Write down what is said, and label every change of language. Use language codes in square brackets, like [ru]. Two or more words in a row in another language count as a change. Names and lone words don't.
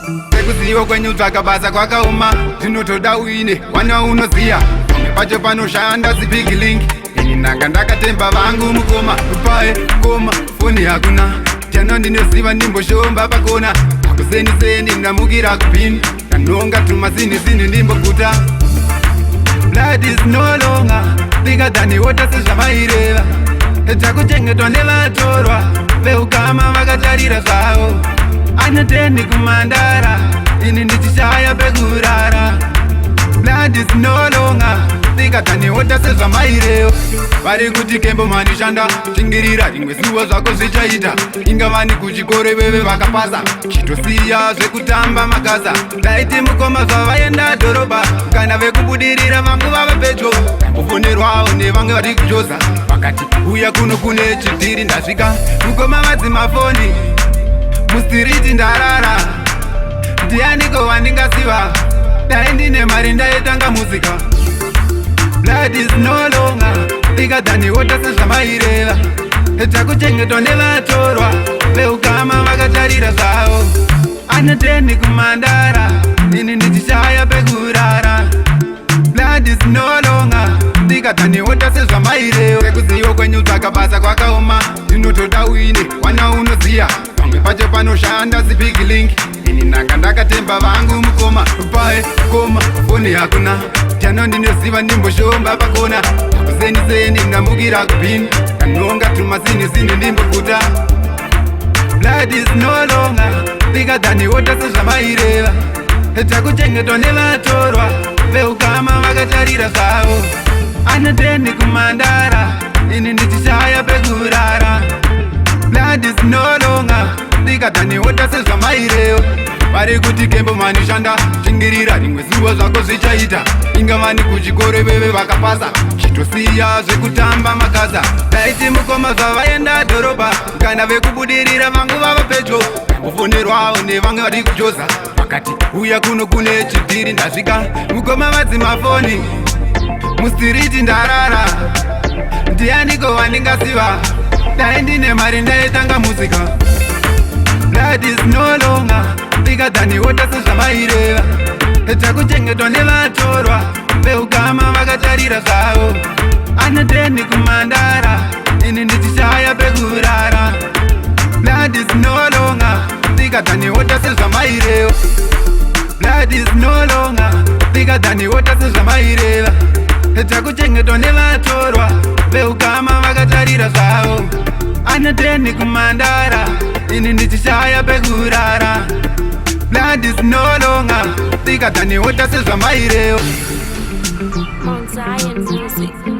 [sn] Sekuziyo kwenyu tsvaka basa kwakaoma. Zvinotoda uine, wana unoziya. Pamwe pacho panoshanda zi [en] big link. [sn] Ini nanga ndakatemba vangu mukoma. Pae, koma, foni hakuna. Teno ndinoziva ndimboshomba pakona. Kuseni seni ndamukira kupini. Kanonga tuma zini zini ndimbokuta. [en] Blood is no longer bigger than water sezvamaireva. [sn] Takuchengetwa nevatorwa, veukama vakatarira zvavo. Anoteni kumandara, ini ndichishaya pekurara. [en] Blood is no longer bigger than water sezvamaireva. [sn] Vari kuti Kembo mani shanda, shingirira rimwe zuva zvako zvichaita. Inga vani kuchikoro veve vakapasa, chitosiya zvekutamba makasa. Ndaiti mukoma zvavaenda dhorobha, kana vekubudirira vangu vava pedyo. Ndambofonerwawo nevamwe vari kujoza, vakati, "Uya kuno kune chidhiri ndasvika." Mukoma vadzima foni, mustiriti ndarara. Ndianiko wandingaziva? Dai ndine mari ndaitanga muzika. [en] Blood is no longer bigger than water sezvamaireva. [sn] Takuchengetwa nevatorwa, veukama vakatarira zvavo. Anoteni kumandara, ini ndichishaya pekurara. [en] Blood is no longer bigger than water sezvamaireva. [sn] Sekuziyo kwenyu tsvaka basa kwakaoma, ndinotoda uine, wana unoziya. Pamwe pacho panoshanda zi [en] big link. [sn] Ini nanga ndakatemba vangu mukoma. Pae, koma, foni hakuna. Tano ndinoziva ndimboshomba pakona. Kuseni seni ndamukira kupini. Kanonga tuma zini zini ndimbokuta. [en] Blood is no longer bigger than water sezvamaireva. [sn] Takuchengetwa nevatorwa, veukama vakatarira zvavo. Anoteni kumandara, ini ndichishaya pekurara. [en] Blood is no longer bigger than water sezvamaireva. [sn] Vari kuti Kembo mani shanda, shingirira rimwe zuva zvako zvichaita. Inga vani kuchikoro veve vakapasa, chitosiya zvekutamba makasa. Ndaiti mukoma zvavaenda dhorobha, kana vekubudirira vangu vava pedyo. Ndambofonerwawo nevamwe vari kujoza, vakati, "Uya kuno kune chidhiri ndasvika." Mukoma vadzima foni, mustiriti ndarara. Ndianiko wandingaziva? Dai ndine mari ndaitanga muzika. [en] Blood is no longer bigger than water sezvamaireva. [sn] Takuchengetwa nevatorwa, veukama vakatarira zvavo. Anoteni kumandara, ini ndichishaya pekurara. [en] Blood is no longer bigger than water sezvamaireva. Blood is no longer bigger than water sezvamaireva. [sn] Takuchengetwa nevatorwa, veukama vakatarira zvavo. Anoteni kumandara, ini ndichishaya pekurara. [en] Blood is no longer bigger than water sezvamaireva. Mount Zion Music.